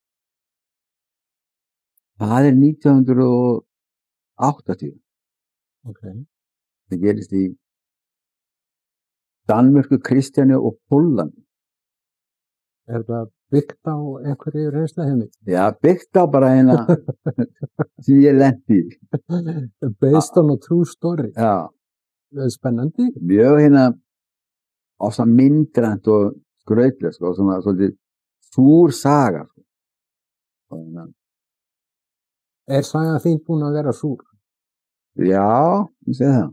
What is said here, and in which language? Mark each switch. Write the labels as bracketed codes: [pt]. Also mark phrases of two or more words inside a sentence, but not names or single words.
[is] Það er 1980. Ok. Það gerist í Danmörku, Kristjaníu og Póllandi. Er það byggt á einhverju reynsluheimi? Já, byggt á bara eina sem ég lendi í. [en] Based on a true story. [is] Já. Það spennandi. Mjög ása myndrænt og skrautleg, sko, svona svolítið súr saga, sko. Sagan þín búin að vera súr? Já, ég segi það.